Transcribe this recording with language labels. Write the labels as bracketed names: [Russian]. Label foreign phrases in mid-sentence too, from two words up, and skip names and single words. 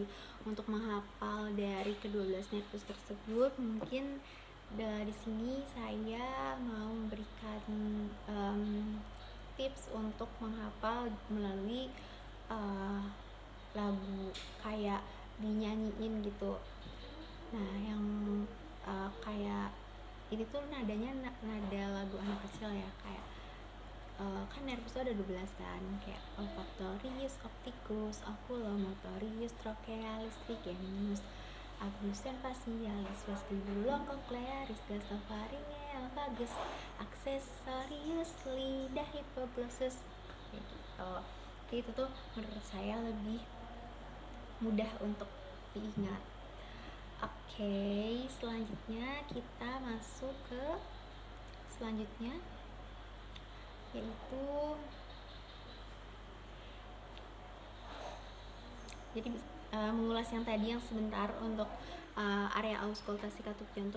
[Indonesian] Untuk menghafal dari ke-12 nervus tersebut, mungkin dari sini saya mau memberikan tips untuk menghafal melalui lagu, kayak dinyanyiin gitu. Nah, yang kayak ini tuh nadanya nada lagu anak kecil ya, kayak kan nervus ada 12 kan, kayak olfactorius, opticus, oculomotorius, trochealis, trigeminus, abducens facialis, vestibulo cochlearis, gasopharyngeal, vagus, accessorius, lidah, hypoglossus, kayak gitu. Jadi itu tuh menurut saya lebih mudah untuk diingat. Oke, selanjutnya kita masuk ke selanjutnya, yaitu jadi mengulas yang tadi yang sebentar untuk area auskultasi katup jantung.